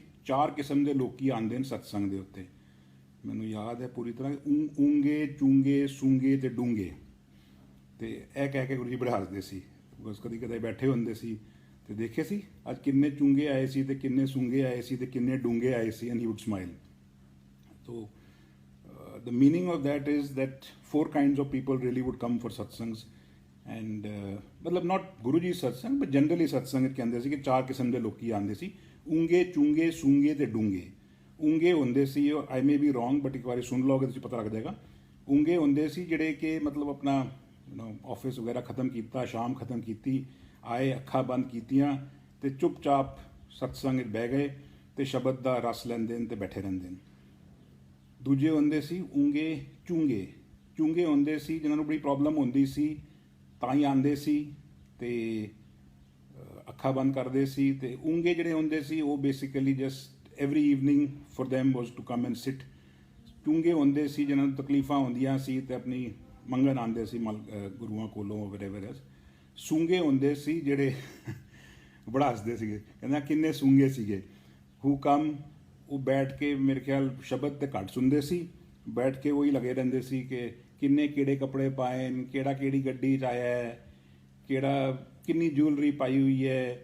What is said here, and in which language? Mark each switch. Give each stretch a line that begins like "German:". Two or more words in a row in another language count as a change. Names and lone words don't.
Punjabi: 4 ਕਿਸਮ ਦੇ ਲੋਕੀ ਆਉਂਦੇ ਨੇ ਸਤਸੰਗ ਦੇ ਉੱਤੇ, ਮੈਨੂੰ ਯਾਦ ਹੈ ਪੂਰੀ ਤਰ੍ਹਾਂ, ਊਂਗੇ, ਚੂੰਗੇ, ਸੂੰਗੇ ਅਤੇ ਡੂੰਗੇ. ਅਤੇ ਇਹ ਕਹਿ ਕੇ ਗੁਰੂ ਜੀ ਬੜੇ ਹੱਸਦੇ ਸੀ. ਬਸ ਕਦੀ ਕਦੇ ਬੈਠੇ ਹੁੰਦੇ ਸੀ ਅਤੇ ਦੇਖੇ ਸੀ ਅੱਜ ਕਿੰਨੇ ਚੂੰਗੇ ਆਏ ਸੀ ਅਤੇ ਕਿੰਨੇ ਸੂੰਗੇ ਆਏ ਸੀ ਅਤੇ ਕਿੰਨੇ ਡੂੰਗੇ ਆਏ ਸੀ,
English: and he would smile. ਤੋ the meaning of that is that 4 kinds of people really would come for satsangs.
Punjabi: And ਮਤਲਬ not ਗੁਰੂ ਜੀ ਸਤਸੰਗ
English: but generally
Punjabi: ਸਤਸੰਗ ਕਹਿੰਦੇ ਸੀ ਕਿ 4 ਕਿਸਮ ਦੇ ਲੋਕੀ ਆਉਂਦੇ ਸੀ, ਊਂਗੇ, ਚੂੰਗੇ, ਸੂੰਗੇ ਅਤੇ ਡੂੰਗੇ. ਊਂਗੇ ਹੁੰਦੇ ਸੀ,
English: I may be wrong but
Punjabi: ਇੱਕ ਵਾਰੀ ਸੁਣ ਲਓਗੇ ਤੁਸੀਂ ਪਤਾ ਲੱਗ ਜਾਏਗਾ. ਊਂਗੇ ਹੁੰਦੇ ਸੀ ਜਿਹੜੇ ਕਿ ਮਤਲਬ ਆਪਣਾ ਆਫਿਸ ਵਗੈਰਾ ਖਤਮ ਕੀਤਾ, ਸ਼ਾਮ ਖਤਮ ਕੀਤੀ, ਆਏ, ਅੱਖਾਂ ਬੰਦ ਕੀਤੀਆਂ ਅਤੇ ਚੁੱਪ-ਚਾਪ ਸਤਸੰਗ ਬਹਿ ਗਏ ਅਤੇ ਸ਼ਬਦ ਦਾ ਰਸ ਲੈਂਦੇ ਨੇ ਅਤੇ ਬੈਠੇ ਰਹਿੰਦੇ ਨੇ. ਦੂਜੇ ਹੁੰਦੇ ਸੀ ਊਂਗੇ, ਚੂੰਗੇ. ਚੂੰਗੇ ਹੁੰਦੇ ਸੀ ਜਿਨ੍ਹਾਂ ਨੂੰ ਬੜੀ ਪ੍ਰੋਬਲਮ ਹੁੰਦੀ ਸੀ, ਤਾਂ ਹੀ ਆਉਂਦੇ ਸੀ ਅਤੇ ਅੱਖਾਂ ਬੰਦ ਕਰਦੇ ਸੀ. ਅਤੇ ਊਂਗੇ ਜਿਹੜੇ ਹੁੰਦੇ ਸੀ ਉਹ
English: basically just every evening for them was to come and sit.
Punjabi: ਚੂੰਗੇ ਹੁੰਦੇ ਸੀ ਜਿਨ੍ਹਾਂ ਨੂੰ ਤਕਲੀਫਾਂ ਹੁੰਦੀਆਂ ਸੀ ਅਤੇ ਆਪਣੀ ਮੰਗਣ ਆਉਂਦੇ ਸੀ ਗੁਰੂਆਂ ਕੋਲੋਂ
English: whatever else.
Punjabi: ਸੂੰਗੇ ਹੁੰਦੇ ਸੀ ਜਿਹੜੇ ਬੜਾ ਹੱਸਦੇ ਸੀਗੇ, ਕਹਿੰਦਾ ਕਿੰਨੇ ਸੂੰਗੇ ਸੀਗੇ.
English: who come,
Punjabi: ਉਹ ਬੈਠ ਕੇ ਮੇਰੇ ਖਿਆਲ ਸ਼ਬਦ ਤੇ ਘੱਟ ਸੁਣਦੇ ਸੀ, ਬੈਠ ਕੇ ਉਹੀ ਲੱਗੇ ਰਹਿੰਦੇ ਸੀ ਕਿ ਕਿੰਨੇ ਕਿਹੜੇ ਕੱਪੜੇ ਪਾਏ ਨੇ, ਕਿਹੜਾ ਕਿਹੜੀ ਗੱਡੀ 'ਚ ਆਇਆ ਹੈ, ਕਿਹੜਾ ਕਿੰਨੀ ਜੂਲਰੀ ਪਾਈ ਹੋਈ ਹੈ.